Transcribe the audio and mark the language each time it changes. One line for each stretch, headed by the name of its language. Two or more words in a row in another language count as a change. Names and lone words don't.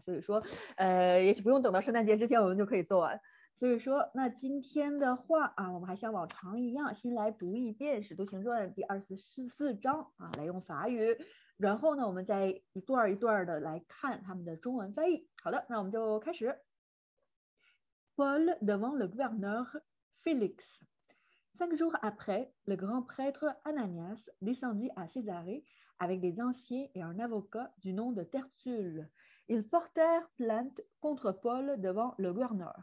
Chinese: 所以说，也许不用等到圣诞节之前，我们就可以做完。所以说，那今天的话啊，我们还像往常一样，先来读一遍《使徒行传》第24章啊，来用法语。然后呢，我们再一段一段的来看他们的中文翻译。好的，那我们就开始。
French: Paul devant le gouverneur Félix. 5 jours après, le grand prêtre Ananias descendit à Césarée avec des anciens et un avocat du nom de Tertulle. Ils portèrent plainte contre Paul devant le gouverneur.